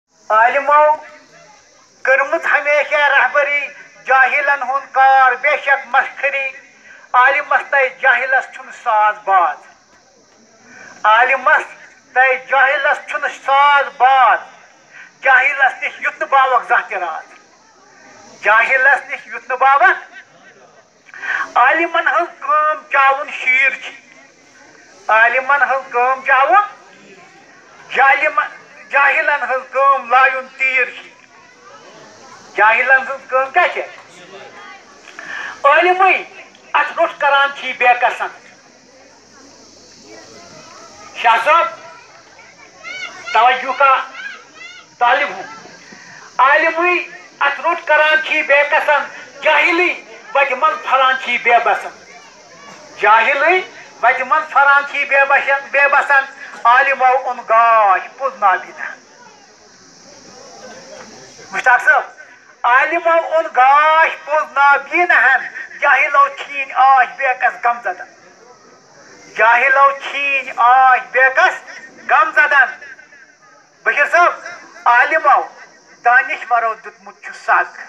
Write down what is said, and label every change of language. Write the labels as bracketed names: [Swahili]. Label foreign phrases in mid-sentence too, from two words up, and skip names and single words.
[Kashmiri] عالمو کرمت ہمیشہ رہبری جاہلن ہن کار بے شک مسخری عالمس تے جاہلس چھن ساز باز عالمس تے جاہلس چھن ساز باز جاہلس نش یت باوک زانہ راز جاہلس نش یت باوک عالمن ہن کام چاون شیر چھ عالمن ہن کام چاون جاہلن ہن کام لایون تیر چھ جاہلن ہن کام کیا چھ عالمی ات روٹ کران چھ بے قسم شاہ صاحب [Urdu] توجہ کا طالب ہوں [Kashmiri] عالمی ات روٹ کران چھ بے قسم جاہلی وت من پھران چھ بے بسن جاہلی وت من پھران چھ بے بسن عالمو اون گاش پوز نابینا مشتاق صاحب عالمو اون گاش پوز نابینا جاہلو چھین آش بے کس غم زدن جاہلو چھین آش بے کس غم زدن بشیر صاحب عالمو دانشورو دتمت چھ سگ